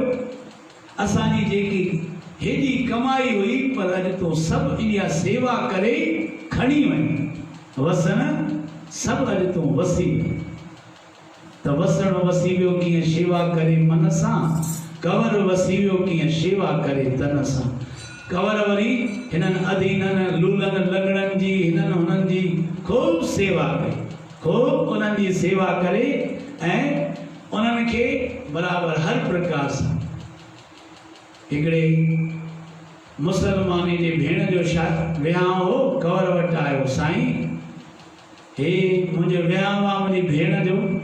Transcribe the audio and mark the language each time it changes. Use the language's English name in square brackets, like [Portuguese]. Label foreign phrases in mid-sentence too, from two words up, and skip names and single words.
[Sindhi] असांजी जेकी हेॾी कमाई हुई, पर अॼु तो सभु इहा सेवा करे खणी वञ। वसण, सभु अॼु तूं वसी वियो। त वसण वसी वियो कीअं? शेवा करे मन सां। कंवर वसी वियो कीअं? शेवा करे तन सां। कंवर वरी हिननि अधीननि लूलनि लंगड़नि जी, हिननि हुननि जी खूब सेवा कई, खूब उन्हनि जी सेवा करे ऐं उन्हनि खे बराबरि हर प्रकार सां। हिकिड़े मुसलमानी जी भेण जो विहांउ हो, कंवर वटि आयो, साईं हे मुंहिंजो विहांउ आहे मुंहिंजी भेण जो।